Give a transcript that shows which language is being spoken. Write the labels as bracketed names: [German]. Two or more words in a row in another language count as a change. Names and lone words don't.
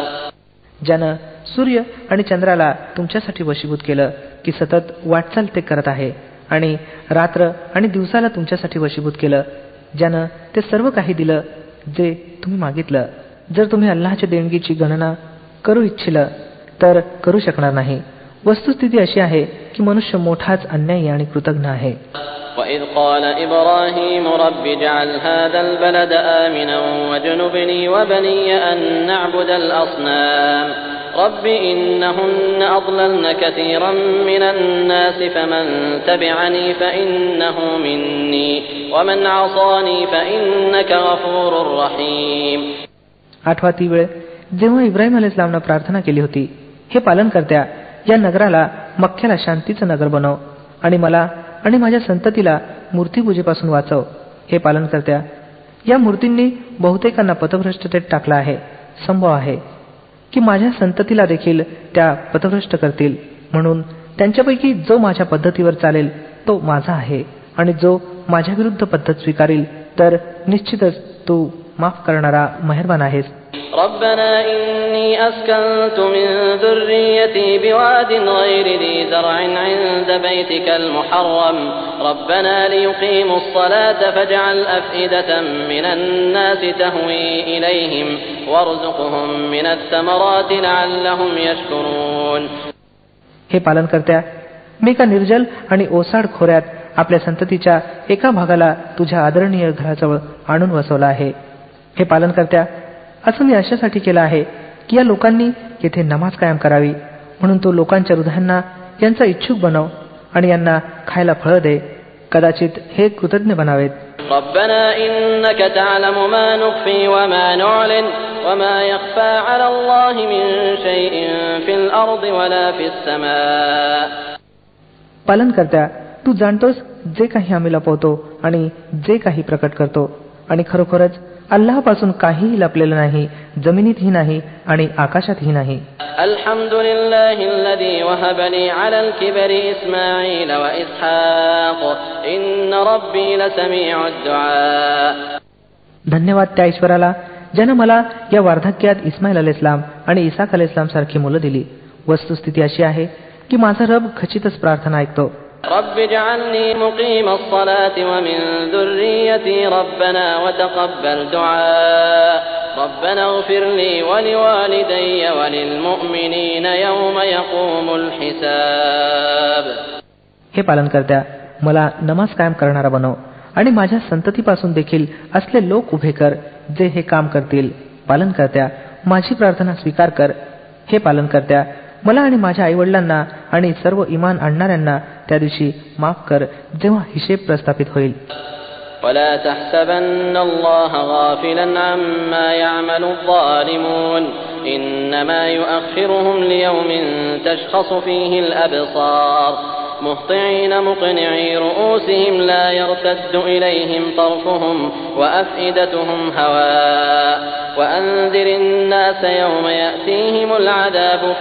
[Marathi] ज्यानं सूर्य आणि चंद्राला तुमच्यासाठी वशीभूत केलं की सतत वाटचाल ते करत आहे आणि रात्र आणि दिवसाला तुमच्यासाठी वशीभूत केलं, ज्यानं ते सर्व काही दिलं जे तुम्ही मागितलं. जर तुम्ही अल्लाहच्या देणगीची गणना करू इच्छिलं तर करू शकणार नाही. वस्तुस्थिती अशी आहे की मनुष्य मोठाच अन्यायी आणि कृतज्ञ आहे. [Arabic] وَإِذْ قَالَ إِبْرَاهِيمُ رَبِّ اجْعَلْ هَذَا الْبَلَدَ آمِنًا وَاجْنُبْنِي وَبَنِيَّ أَن نَّعْبُدَ الْأَصْنَامَ رب إنهن أضللن كثيرا من الناس فمن تبعني فإنه مني ومن عصاني فإنك غفور رحيم. [Marathi] 8 ती वेळ जेव्हा इब्राहिम अलैहिस्सलामने प्रार्थना केली होती, हे पालनकर्त्या, या नगराला, मक्क्याला शांतीचं नगर बनव आणि मला आणि माझ्या संततीला मूर्तीपूजेपासून वाचव. हे पालनकर्त्या, या मूर्तींनी बहुतेकांना पथभ्रष्टतेत टाकला आहे. संभव आहे की माझ्या संततीला देखील त्या पथभ्रष्ट करतील. म्हणून त्यांच्यापैकी जो माझ्या पद्धतीवर चालेल तो माझा आहे, आणि जो माझ्या विरुद्ध पद्धत स्वीकारेल तर निश्चितच तू माफ करणारा मेहरबान आहेस. [Arabic] ربنا إني أسكنت من ذريتي بواد غير ذي زرع عند بيتك المحرم ربنا ليقيموا الصلاة فاجعل أفئدة من الناس تهوي إليهم وارزقهم من الثمرات لعلهم يشكرون. [Marathi] हे पालनकर्त्या, मी एका निर्जल आणि ओसाड खोऱ्यात आपल्या संततीच्या एका भागाला तुझ्या आदरणीय घराजवळ आणून वसवला आहे. हे पालनकर्त्या, असं मी अशासाठी केलं आहे की या लोकांनी येथे नमाज कायम करावी, म्हणून तो लोकांच्या हृदयांना यांचा इच्छुक बनव आणि यांना खायला फळं दे. कदाचित हे कृतज्ञ बनावेत. [Arabic] ربنا إنك تعلم ما نخفي وما نعلن وما يخفى على الله من شيء في الأرض ولا في السماء. [Marathi] पालनकर्त्या, तू जाणतोस जे काही आम्ही लपवतो आणि जे काही प्रकट करतो, आणि खरोखरच अल्लाहपासून काहीही लपलेलं नाही, जमिनीतही नाही आणि आकाशातही नाही. [Arabic] الحمد لله الذي وهب لي على الكبر إسماعيل وإسحاق إن ربي لسميع الدعاء. [Marathi] धन्यवाद त्या ईश्वराला ज्यानं मला या वार्धक्यात इस्माईल अलैहिस्सलाम आणि इसाक अलैहिस्सलाम सारखी मुलं दिली. वस्तुस्थिती अशी आहे की माझा रब खचितच प्रार्थना ऐकतो. [Arabic] رب اجعلني مقيم الصلاة ومن ذريتي ربنا وتقبل دعاء ربنا اغفر لي ولوالدي وللمؤمنين يوم يقوم الحساب. [Marathi] हे पालनकर्त्या, मला नमाज कायम करणारा बनव आणि माझ्या संततीपासून देखील असले लोक उभे कर जे हे काम करतील. पालनकर्त्या, माझी प्रार्थना स्वीकार कर. हे पालनकर्त्या, मला आणि माझ्या आईवडिलांना आणि सर्व इमान आणणाऱ्यांना त्या दिवशी माफ कर जेव्हा हिशेब प्रस्थापित होईल. [Arabic] ولا تحسبن الله غافلا عما يعمل الظالمون إنما يؤخرهم ليوم تشخص فيه الأبصار مهطعين مقنعي رؤوسهم لا يرتد إليهم طرفهم وأفئدتهم هواء وأنذر الناس يوم يأتيهم العذاب